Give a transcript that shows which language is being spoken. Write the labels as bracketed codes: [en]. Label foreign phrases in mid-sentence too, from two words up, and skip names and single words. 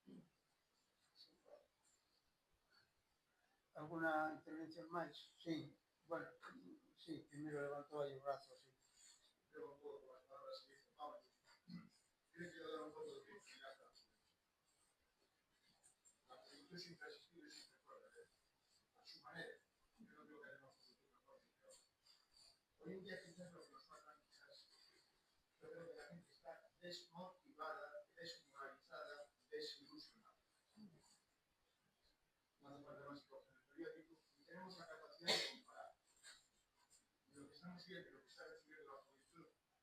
[gl] ¿Alguna intervención máis? Sí. Bueno, sí, primeiro levantou aí o brazo, sí. Eu non podo con as palabras que dice Pablo. Creo que dar un pouco de oportunidade a producción sempre ha existido e sempre foi [es] a su manera. [gl] Eu non creo [es] que haya unha producción mejor que otra. Hoy en día quizás lo que nos faltan quizás, yo creo que la gente está desmotivada, desmoralizada, desilusionada. No hace falta más que coger el periódico y tenemos la capacidad de comparar lo que estamos viendo, lo que está recibiendo la juventud